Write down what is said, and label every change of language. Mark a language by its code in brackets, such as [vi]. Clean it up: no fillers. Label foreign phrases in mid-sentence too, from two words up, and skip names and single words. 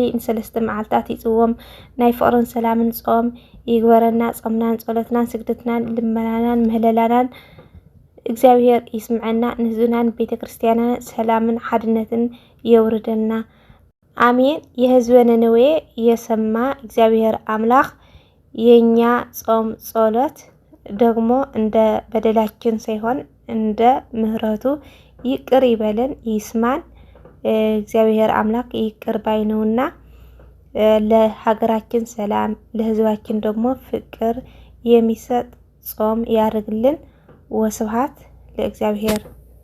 [ti] ን3 መዓልታት ይጽወም ናይ ፍቅርን ሰላምን ጾም ይግበረና ጾምናን ጸሎትናን ስግደትናን ልመናናን ምህለላናን እግዚአብሔር ይስምዐና ንህዝብናን ቤተ ክርስቲያናን ሰላምን ሓድነትን የውርደልና አሜን። የሕዝበ [am] ነነዌ የሰማ እግዚአብሔር አምላክ የኛ ጾም ጸሎት ደግሞ እንደ በደላችን ሳይሆን እንደ ምህረቱ ይቅር ይበለን ይስማን። እግዚአብሔር አምላክ ይቅር ባይ ነውና ለሀገራችን ሰላም ለሕዝባችን ደግሞ ፍቅር የሚሰጥ ጾም ያርግልን። [gez] ወስብሐት ለእግዚአብሔር።